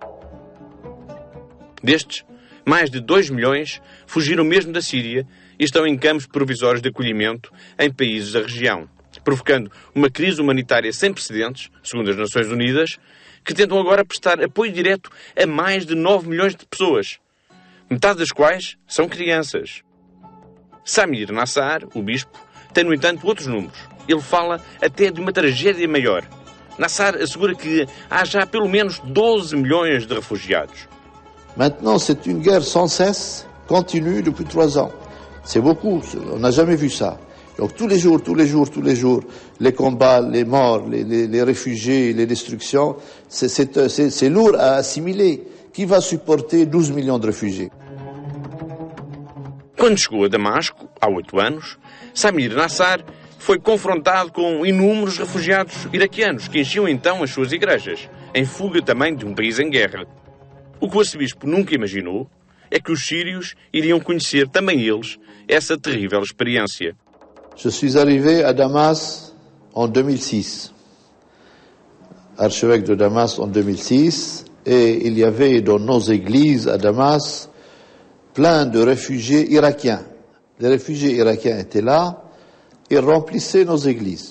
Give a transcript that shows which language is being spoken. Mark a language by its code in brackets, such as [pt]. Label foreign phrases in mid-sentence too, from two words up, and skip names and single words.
[pt] Destes, mais de 2 milhões fugiram mesmo da Síria e estão em campos provisórios de acolhimento em países da região, provocando uma crise humanitária sem precedentes, segundo as Nações Unidas, que tentam agora prestar apoio direto a mais de 9 milhões de pessoas, metade das quais são crianças. Samir Nassar, o bispo, tem, no entanto, outros números. Ele fala até de uma tragédia maior. Nassar assegura que há já pelo menos 12 milhões de refugiados. [fr] Maintenant, c'est une guerre sans cesse, continue depuis 3 ans. C'est beaucoup, on n'a jamais vu ça. Donc tous les jours, les combats, les morts, les réfugiés, les destructions, c'est lourd à assimiler. Qui va supporter 12 millions de réfugiés? [pt] Quando chegou a Damasco, há 8 anos, Samir Nassar foi confrontado com inúmeros refugiados iraquianos que enchiam então as suas igrejas, em fuga também de um país em guerra. O que o arcebispo nunca imaginou é que os sírios iriam conhecer também eles essa terrível experiência. [fr] Je suis arrivé à Damas en 2006, archevêque de Damas en 2006, et il y avait dans nos églises à Damas plein de réfugiés irakiens. Les réfugiés irakiens étaient là et remplissaient nos églises.